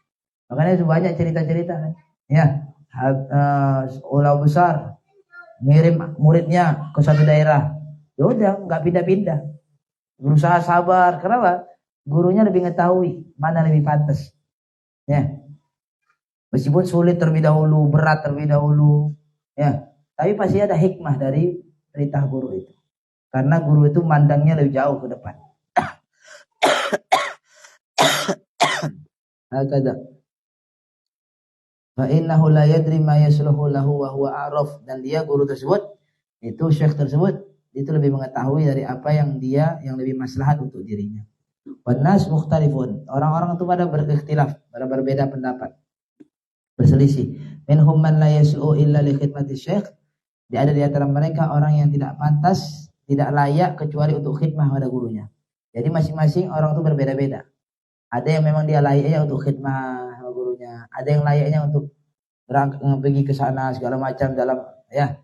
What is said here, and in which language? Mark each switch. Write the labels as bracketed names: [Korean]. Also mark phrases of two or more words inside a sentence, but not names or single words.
[Indonesian] Makanya itu banyak cerita-cerita kan. Ya, ulama besar ngirim muridnya ke suatu daerah, ya udah nggak pindah-pindah, berusaha sabar. Kenapa? Gurunya lebih mengetahui mana lebih pantas. Ya, meskipun sulit terlebih dahulu, berat terlebih dahulu, ya, tapi pasti ada hikmah dari perintah guru itu. Karena guru itu mandangnya lebih jauh ke depan. Hakada. [Arabic] فإنه لا يدري ما يصلح له وهو أعرف, [Indonesian] dan dia guru tersebut, itu syekh tersebut, itu lebih mengetahui dari apa yang lebih maslahat untuk dirinya. [Arabic] والناس مختلفون, [Indonesian] orang-orang itu pada berikhtilaf, pada berbeda pendapat, berselisih. [Arabic] منهم من لا يصلح إلا لخدمة الشيخ, [Indonesian] ada di antara mereka orang yang tidak pantas, tidak layak kecuali untuk khidmah pada gurunya. Jadi masing-masing orang itu berbeda-beda. Ada yang memang dia layaknya untuk khidmah sama gurunya, ada yang layaknya untuk pergi ke sana segala macam dalam ya.